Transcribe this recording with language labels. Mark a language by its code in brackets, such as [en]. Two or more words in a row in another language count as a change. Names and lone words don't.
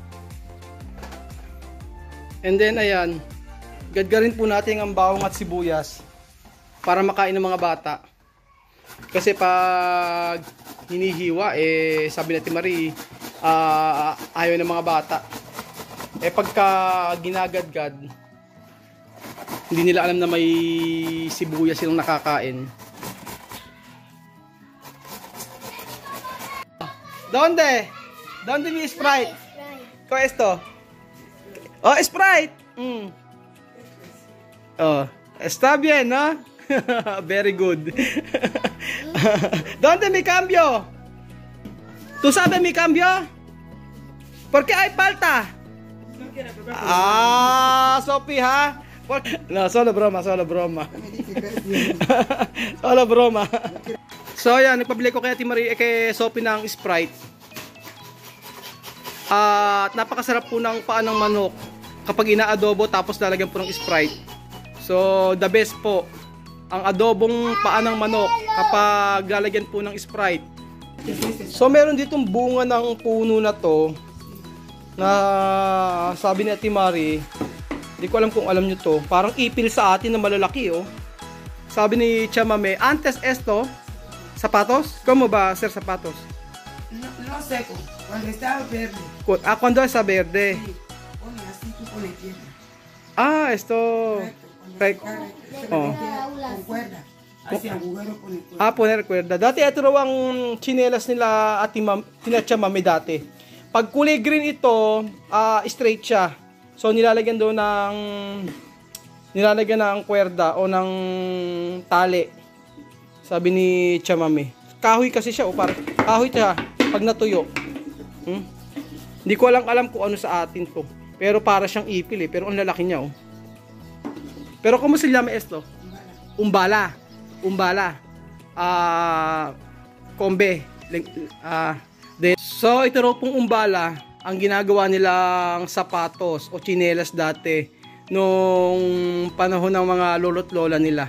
[en] And then [tl] ayan, gadgarin po natin ang bawang at sibuyas para makain ng mga bata. Kasi pag hinihiwa, sabi natin Marie, ayaw ng mga bata. Pagka ginagadgad, hindi nila alam na may sibuyas silang nakakain. [es] ¿Dónde mi Sprite? ¿Qué es esto? Oh, Sprite. Oh, está bien, ¿no? [en] Very good. [es] ¿Dónde me cambio? ¿Tú sabes mi cambio? ¿Por qué hay falta? Ah, Sophie, ha? No, solo broma, solo broma. Solo broma. [tl] So, ayan, nagpabili ko kay Ate Marie, kay Sophie ng Sprite. At napakasarap po ng paa ng manok kapag ina-adobo tapos lalagyan po ng Sprite. So, [en] the best [tl] po ang adobong paa ng manok kapag lalagyan po ng Sprite. So, meron ditong bunga ng puno na to na sabi ni Ate Marie, hindi ko alam kung alam nyo to, parang ipil sa atin na malalaki, oh. Sabi ni Chamame, [es] antes esto, sapatos? Como ba, sir, sapatos? No seco, cuando estaba verde. Cuando está verde. Sí, pone así, tú pones tierra. Ah, esto. Correcto. Oh. Con cuerda. Hacia agujero pone cuerda. Ah, poner cuerda. [tl] Dati ito raw ang chinelas nila Ate Chamame dati. Pag kulay green ito, straight siya. So nilalagyan doon ng kuwerda o ng tali. Sabi ni Chamame. Kahoy kasi siya, o parang kahoy siya pag natuyo. Hindi ko alam kung ano sa atin to. Pero para siyang ipil, pero ang lalaki niya, oh. [es] Pero kung se llama esto? Umbala. Umbala. Kombe. [tl] So ito raw pong umbala ang ginagawa nilang sapatos o tsinelas dati nung panahon ng mga lolo't lola nila.